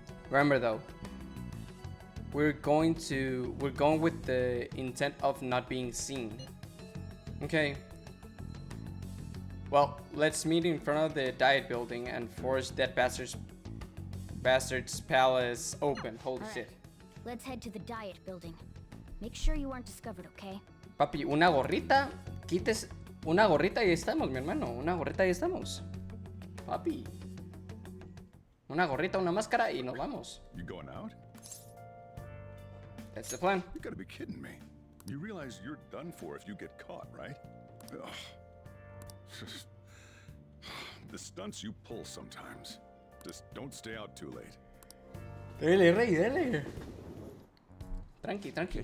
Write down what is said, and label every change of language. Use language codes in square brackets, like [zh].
[en] Remember though, we're going with the intent of not being seen. Okay. Well, let's meet in front of the diet building and force that bastard's palace open. Holy shit. Let's head to the diet building. Make sure you aren't discovered, okay? [es] Papi, una gorrita. Quites una gorrita y estamos, mi hermano. Una gorrita y estamos. Papi. Una gorrita, una máscara y nos vamos. [en] You going out? That's the plan. You gotta be kidding me. You realize you're done for if you get caught, right? Ugh. The stunts you pull sometimes. Just don't stay out too late. [es] Dele, rey, dele. Tranqui, tranqui.